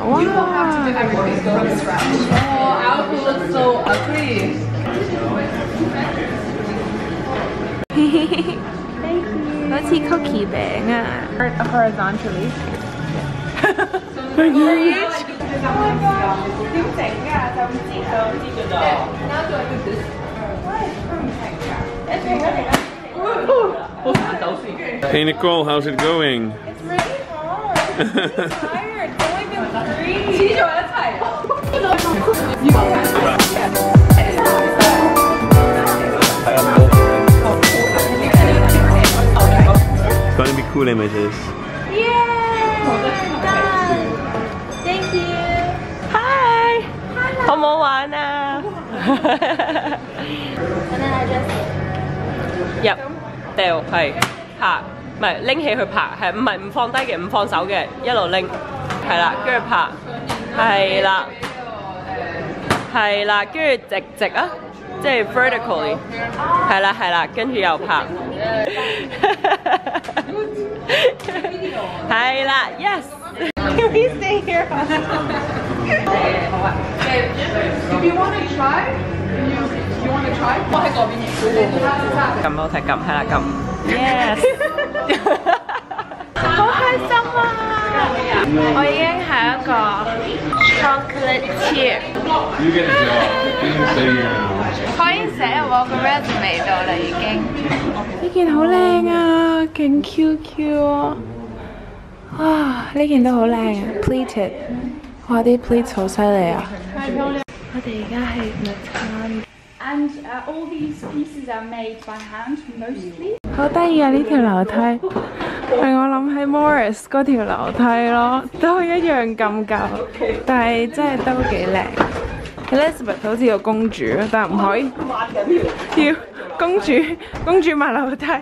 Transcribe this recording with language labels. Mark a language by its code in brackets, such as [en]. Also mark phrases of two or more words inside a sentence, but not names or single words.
[yue] 哇！好似 cookie 餅啊 ！horizontally。點整㗎？就唔知㗎咋。一停一停。 [en] Hey Nicole, how's it going? It's really hard. I'm tired. It's only been 3. [yue] 黐咗一齊。 [en] It's gonna be cool images. Yeah! Done! Thank you! Hi! [yue] 好唔好玩啊？ [en] And then I just [yue] 入掉係拍，唔係拎起去拍，係唔係唔放低嘅，唔放手嘅，一路拎，係啦，跟住拍，係啦，係啦，跟住直啊，即係 vertically， 係啦係啦，跟住又拍，係啦 ， [en] yes。Can we stay here? [yue] 好啊。 [en] If you want to try, you want to try? [yue] 我喺嗰邊影。撳我睇撳，係啦撳。Yes。好開心啊！我已經係一個 chocolatier。可以寫入我個 resume 度啦，已經。呢件好靚啊，勁 QQ 啊！哇，呢件都好靚啊 ，pleated。哇，啲 pleats 好犀利啊！我哋而家係日餐。 [en] And all these pieces are made by hand mostly. [yue] 好得意啊！呢條樓梯令我諗起 Morris 嗰條樓梯咯，都一樣咁舊，但係真係都幾靚。Elizabeth 好似個公主，但係唔可以要公主抹樓梯。